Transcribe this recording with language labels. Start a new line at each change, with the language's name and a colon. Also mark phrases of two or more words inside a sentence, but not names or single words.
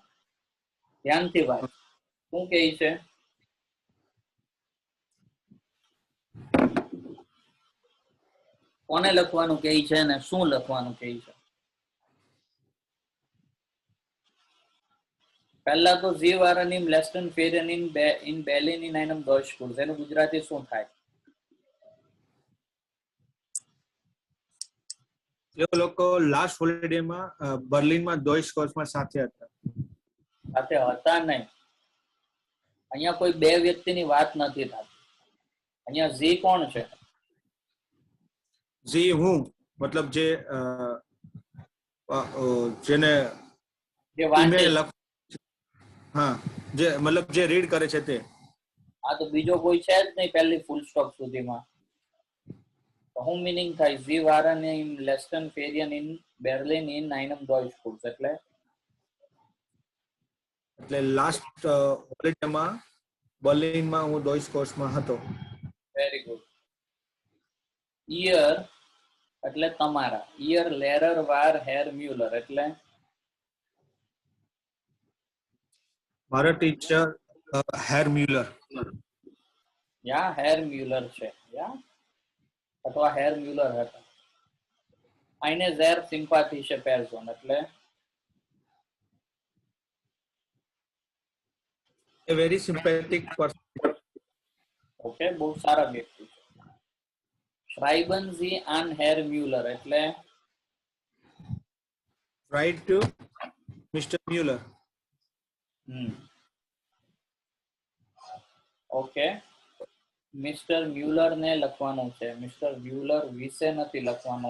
Gujarati: ધ્યાનથી વાત. શું કહે છે? કોને લખવાનું કહે છે અને શું લખવાનું કહે છે? પહેલા તો
German: ઝી waren im letzten Ferien in Berlin in einem Deutschkurs.
Gujarati: એનું ગુજરાતી શું થાય? એ લોકો
English: last holidayમાં
Gujarati: બર્લિનમાં ડોઇશ કોર્સમાં સાથે હતા. સાથે હતા નહીં. અહીંયા કોઈ બે વ્યક્તિની વાત નથી થતી. અહીંયા ઝી કોણ છે? જી હું, મતલબ જે જેને જે વાંચે ઈમેલ હા, જે મતલબ જે રીડ કરે છે તે. આ તો બીજો કોઈ છે જ નહીં પહેલી
English: full stop
Gujarati: સુધીમાં. તો શું મીનિંગ થાય?
German: ઝી waren im letzten Ferien in Berlin in einem Deutschkurs.
Gujarati: એટલે
English: last holidayમાં
Gujarati: બર્લિનમાં હું ડોઇશ કોર્સમાં હતો.
English: very good.
Gujarati: ઈયર એટલે તમારા.
German: Ihr Lehrer war Herr Müller એટલે
Gujarati: મારા ટીચર હેર મ્યુલર. યા હેર મ્યુલર છે, યા અથવા હેર મ્યુલર હતા.
German: Eine sehr sympathische Person એટલે
English: A very sympathetic person.
Gujarati: ઓકે, બહુ સારા વ્યક્તિ છે.
German: Schreiben Sie an Herr Müller
Gujarati: એટલે
English: Write to Mr. Mueller.
Gujarati: ઓકે, મિસ્ટર મ્યુલર ને લખવાનું છે, મિસ્ટર મ્યુલર વિશે નથી લખવાનું.